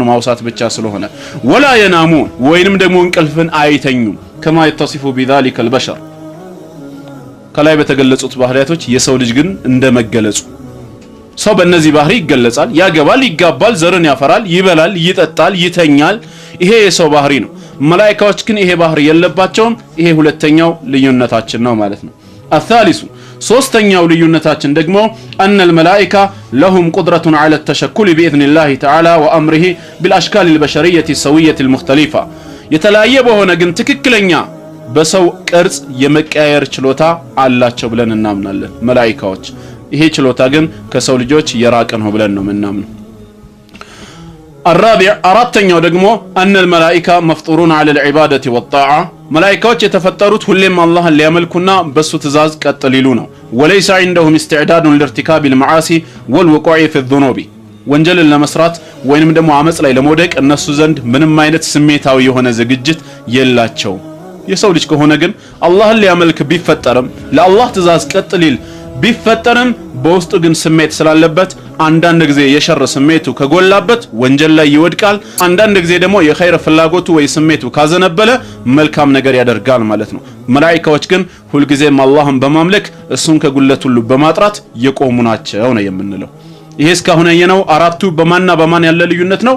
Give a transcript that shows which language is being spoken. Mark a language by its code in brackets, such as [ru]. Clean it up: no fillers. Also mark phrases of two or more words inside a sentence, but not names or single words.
[am] ማውሳት ብቻ ስለሆነ። [ar] ولا ينامون [am] ወይንም ደግሞ እንቅልፍን አይተኙም። [ar] كما يتصف بذلك [am] البشر ከላይ በተገለጹት ባህሪያቶች የሰው ልጅ ግን እንደመገለጹ ሰው በእነዚህ ባህሪ ይገለጻል። ያገባል፣ ይጋባል፣ ዘርን ያፈራል፣ ይበላል፣ ይጠጣል፣ ይተኛል። ይሄ የሰው ባህሪ ነው። መላኢካዎች ግን ይሄ ባህሪ የለባቸውም። ይሄ ሁለተኛው ልዩነታችን ነው ማለት ነው። الثالث ሶስተኛው ልዩነታችን ደግሞ [ar] أن الملائكة لهم قدرة على التشكل بإذن الله تعالى وأمره بالأشكال البشرية السوية المختلفة [am] የተለያየ በሆነ ግን ትክክለኛ በሰው ቅርጽ የመቀያየር ችሎታ አላቸው ብለን እናምናለን መላኢካዎች። ይሄ ችሎታ ግን ከሰው ልጆች የራቀ ነው ብለን ነው የምናምነው። [ar] الرابع [am] አራተኛው ደግሞ [ar] أن الملائكة مفطورون على العبادة والطاعة [am] መላኢካዎች የተፈጠሩት ሁሌም አላህን ሊያመልኩና በሱ ትእዛዝ ቀጥ ሊሉ ነው። [ar] وليس عندهم استعداد لارتكاب المعاصي والوقوع في الذنوب [am] ወንጀልን ለመስራት ወይንም ደግሞ አመጽ ላይ ለመውደቅ እነሱ ዘንድ ምንም አይነት ስሜታዊ የሆነ ዝግጅት የላቸው። የሰው ልጅ ከሆነ ግን አላህን ሊያመልክ ቢፈጠርም ለአላህ ትእዛዝ ቀጥ ሊል ቢፈጠርም በውስጡ ግን ስሜት ስላለበት አንዳንድ ጊዜ የሸር ስሜቱ ከጎላበት ወንጀል ላይ ይወድቃል። አንዳንድ ጊዜ ደግሞ የኸይር ፍላጎቱ ወይ ስሜቱ ካዘነበለ መልካም ነገር ያደርጋል ማለት ነው። መላኢካዎች ግን ሁልጊዜም አላህን በማምለክ እሱን ከጉለት ሁሉ በማጥራት የቆሙ ናቸው ነው የምንለው። ይሄ እስካሁን ያየነው አራቱ በማንና በማን ያለ ልዩነት ነው?